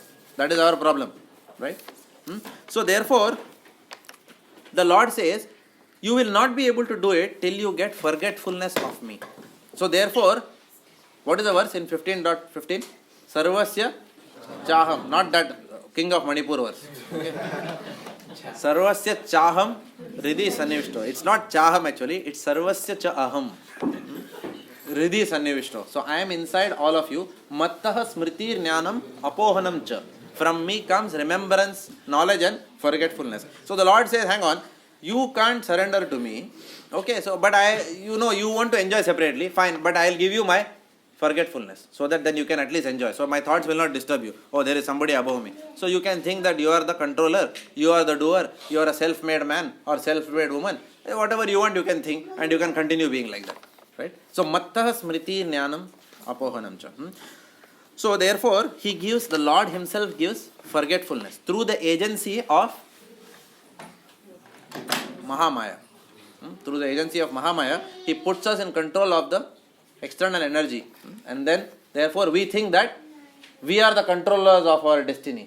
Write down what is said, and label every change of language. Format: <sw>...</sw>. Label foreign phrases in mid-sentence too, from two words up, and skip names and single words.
<en>That is our problem, right? So therefore, the Lord says, you will not be able to do it till you get forgetfulness of me. So therefore, what is the verse in 15.15?</en> <sa>सर्वस्य चाहम्.</sa> <en>Not that King of Manipur verse. Okay.</en> <sa>सर्वस्य चाहम् हृदि संनिविष्टो.</sa> <en>It's not Chaham actually, it's</en> <sa>सर्वस्य च अहम्। हृदि संनिविष्टो.</sa> <en>So I am inside all of you.</en> <sa>मत्तः स्मृति ज्ञानम् अपोहनम् च.</sa> <en>From me comes remembrance, knowledge and forgetfulness. So the Lord says, hang on, you can't surrender to me. Okay, so but you want to enjoy separately, fine, but I will give you my forgetfulness, so that then you can at least enjoy. So my thoughts will not disturb you. Oh, there is somebody above me. So you can think that you are the controller, you are the doer, you are a self-made man or self-made woman. Whatever you want, you can think and you can continue being like that. Right?</en> <sa>So मत्तः स्मृति ज्ञानम् अपोहनम् च.</sa> <en>So therefore, the Lord himself gives forgetfulness through the agency of Mahamaya. Through the agency of Mahamaya, he puts us in control of the external energy. And then, therefore, we think that we are the controllers of our destiny.</en>